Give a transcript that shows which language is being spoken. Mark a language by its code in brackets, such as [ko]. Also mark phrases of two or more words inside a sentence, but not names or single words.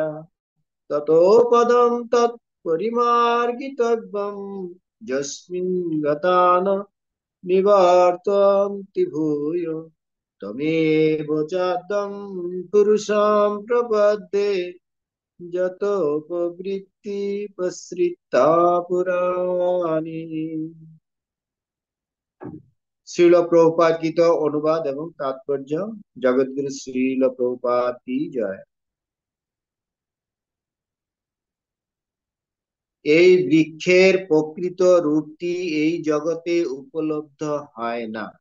[sa] ততো পদম তৎ পরিমার্গিতব্যম যস্মিন গতান নিবর্তন্তি ভূয় তমেব চাদ্যম পুরুষং প্রপদ্যে যতো প্রবৃত্তি প্রসৃতা পুরাণি। [bn] শ্রীল প্রভুপাদ গীত অনুবাদ এবং তাৎপর্য। জগৎগুরু শ্রীল প্রভুপাদ কি জয়। এই বৃক্ষের প্রকৃত রূপটি এই জগতে উপলব্ধ হয় না।